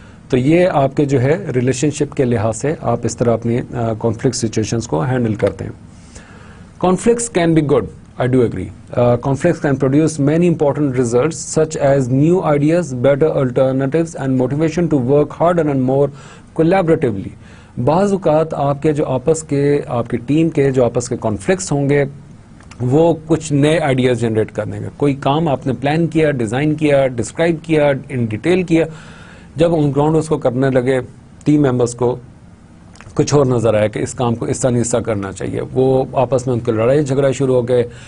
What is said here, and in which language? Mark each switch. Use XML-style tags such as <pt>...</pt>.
<ur>تو یہ آپ کے جو ہے ریلیشن شپ کے لحاظ سے آپ اس طرح اپنی کانفلکٹ سچویشنز کو ہینڈل کرتے ہیں.</ur> <en>Conflicts can be good, I do agree. Conflicts can produce many important results such as new ideas, better alternatives and motivation to work harder and more collaboratively.</en> <ur>بعض اوقات آپ کے جو آپ کی ٹیم کے جو آپس کے کانفلکٹس ہوں گے وہ کچھ نئے آئیڈیاز جنریٹ کرنے گا. کوئی کام آپ نے پلان کیا, ڈیزائن کیا, ڈسکرائب کیا, ان ڈیٹیل کیا, جب آن گراؤنڈ اس کو کرنے لگے ٹیم ممبرس کو کچھ اور نظر آیا کہ اس کام کو اس طرح نہیں اس طرح کرنا چاہیے, وہ آپس میں ان کے لڑائی جھگڑا شروع ہو گئے.</ur>